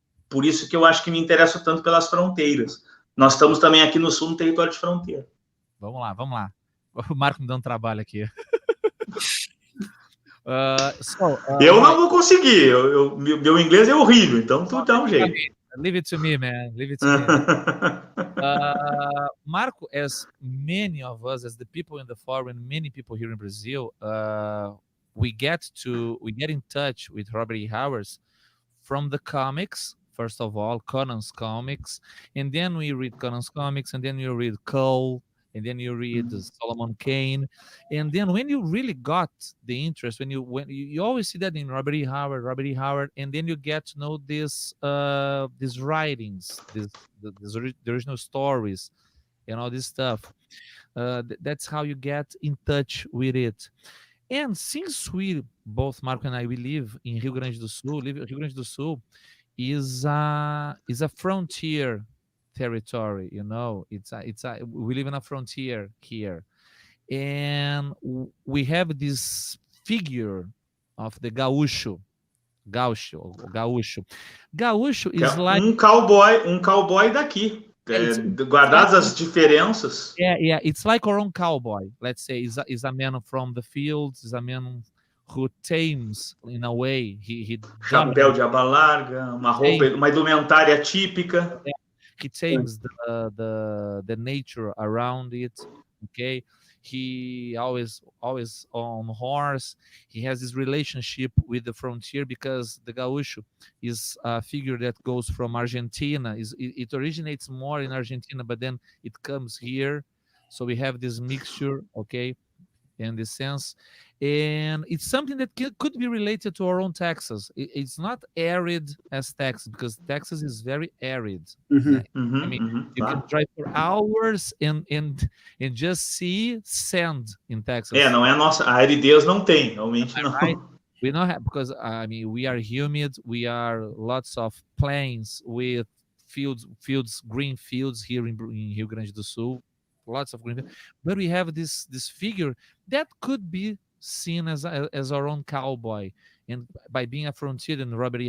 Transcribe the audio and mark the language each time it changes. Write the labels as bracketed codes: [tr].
[pt] Por isso que eu acho que me interesso tanto pelas fronteiras. Nós estamos também aqui no Sul, no território de fronteira. Vamos lá. O Marco me dando trabalho aqui. Eu não vou conseguir. Meu inglês é horrível, então tu dá um jeito. [en] Leave it to me, man. Leave it to me. Marco, as many of us, as the people in the forum, and many people here in Brazil, we get in touch with Robert E. Howard from the comics. First of all, Conan's comics, and then we read Conan's comics, and then you read Cole, and then you read Solomon Kane, and then when you really got the interest, when you always see that in Robert E. Howard, and then you get to know these writings, the original stories, and all this stuff. That's how you get in touch with it. And since we both, Marco and I, we live in Rio Grande do Sul. Rio Grande do Sul is a frontier territory, you know. We live in a frontier here, and we have this figure of the gaúcho is like [pt] cowboy daqui. Guardadas as diferenças. [en] Yeah, it's like our own cowboy. Let's say is a man from the fields, is a man who tames, in a way. He [pt] chapéu de aba larga, uma roupa, uma indumentária típica. [en] Yeah, he tames the nature around it. Okay, he always on horse. He has this relationship with the frontier because the gaúcho is a figure that goes from Argentina. It originates more in Argentina, but then it comes here. So we have this mixture, okay, in this sense. And it's something that could be related to our own Texas. It's not arid as Texas, because Texas is very arid. You can drive for hours and just see sand in Texas. [pt] Não é a nossa, a aridez não tem, realmente não. [en] Right? We don't have, because we are humid. We are lots of plains with fields, green fields here in Rio Grande do Sul. Lots of green, but we have this figure that could be seen as our own cowboy, and by being a frontier, and Robert E.